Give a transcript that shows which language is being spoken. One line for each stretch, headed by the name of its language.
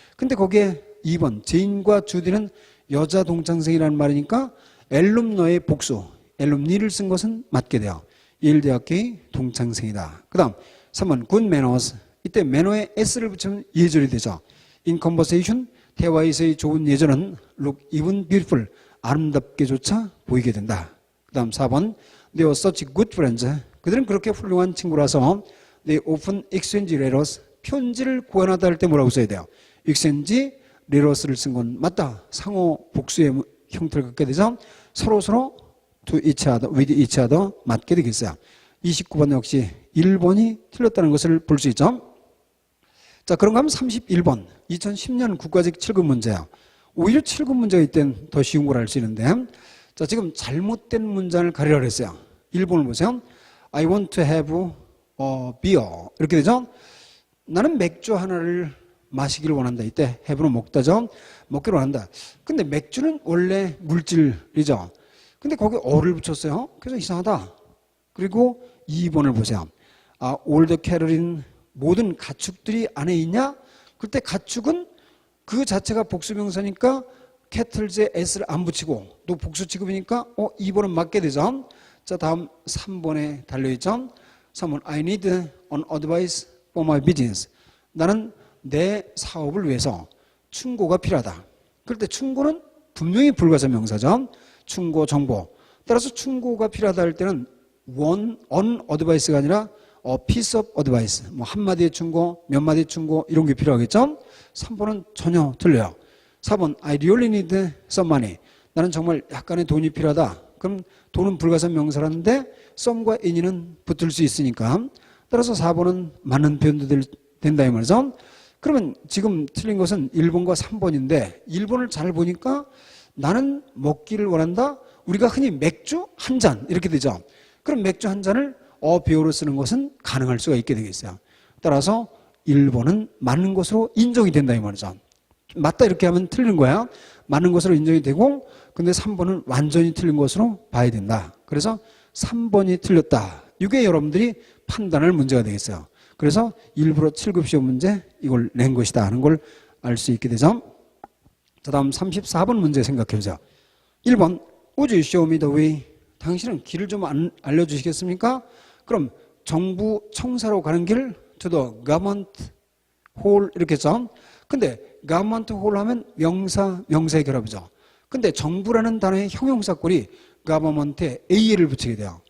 Korean: 근데 거기에 2번 제인과 주디는 여자 동창생이라는 말이니까 엘룸너의 복수, 엘룸니를 쓴 것은 맞게 돼요. 예일대학교의 동창생이다. 그 다음 3번 good manners. 이때 매너에 s를 붙이면 예절이 되죠.
English: in conversation,
Korean: 대화에서의 좋은 예절은
English: look even beautiful,
Korean: 아름답게조차 보이게 된다. 그 다음
English: 4번 they were such good friends.
Korean: 그들은 그렇게 훌륭한 친구라서
English: they often exchange letters,
Korean: 편지를 교환하다 할 때 뭐라고 써야 돼요? exchange letters를 쓴 건 맞다. 상호 복수의 형태를 갖게 되죠. 서로
English: to each other, with each other
Korean: 맞게 되겠어요. 29번 역시 1번이 틀렸다는 것을 볼 수 있죠. 자, 그런가 하면 31번 2010년 국가직 7급 문제야. 오히려 7급 문제가 이땐 더 쉬운 걸 알 수 있는데, 자, 지금 잘못된 문장을 가리라 했어요. 1번을 보세요.
English: I want to have a beer.
Korean: 이렇게 되죠. 나는 맥주 하나를 마시기를 원한다. 이때 have는 먹다죠. 먹기를 원한다. 근데 맥주는 원래 물질이죠. 근데 거기에 어를 붙였어요. 그래서 이상하다. 그리고 2번을 보세요.
English: all the cattle in,
Korean: 모든 가축들이 안에 있냐? 그때 가축은 그 자체가 복수명사니까 캐틀즈에 s를 안 붙이고 또 복수 취급이니까 2번은 맞게 되죠. 자, 다음 3번에 달려있죠.
English: 3번 I need an advice for my business.
Korean: 나는 내 사업을 위해서 충고가 필요하다. 그럴 때 충고는 분명히 불가산 명사죠. 충고, 정보. 따라서 충고가 필요하다 할 때는 an advice가 아니라
English: a piece of advice.
Korean: 뭐 한마디의 충고, 몇 마디의 충고 이런 게 필요하겠죠. 3번은 전혀 틀려요.
English: 4번 I really need some money.
Korean: 나는 정말 약간의 돈이 필요하다. 그럼 돈은 불가산 명사라는데 some과 any는 붙을 수 있으니까 따라서 4번은 맞는 표현도 된다 이 말이죠. 그러면 지금 틀린 것은 1번과 3번인데 1번을 잘 보니까 나는 먹기를 원한다. 우리가 흔히 맥주 한 잔 이렇게 되죠. 그럼 맥주 한 잔을 비어로 쓰는 것은 가능할 수가 있게 되겠어요. 따라서 1번은 맞는 것으로 인정이 된다 이 말이죠. 맞다 이렇게 하면 틀린 거야. 맞는 것으로 인정이 되고 근데 3번은 완전히 틀린 것으로 봐야 된다. 그래서 3번이 틀렸다. 이게 여러분들이 판단할 문제가 되겠어요. 그래서 일부러 7급 시험 문제 이걸 낸 것이다 하는 걸 알 수 있게 되죠. 자, 다음 34번 문제 생각해 보세요.
English: 1번 Would you show me the way?
Korean: 당신은 길을 좀 알려주시겠습니까? 그럼 정부 청사로 가는 길
English: to the government hall
Korean: 이렇게 했죠. 근데 government hall 하면 명사의 결합이죠. 근데 정부라는 단어의 형용사꼴이 government에 a를 붙이게 돼요.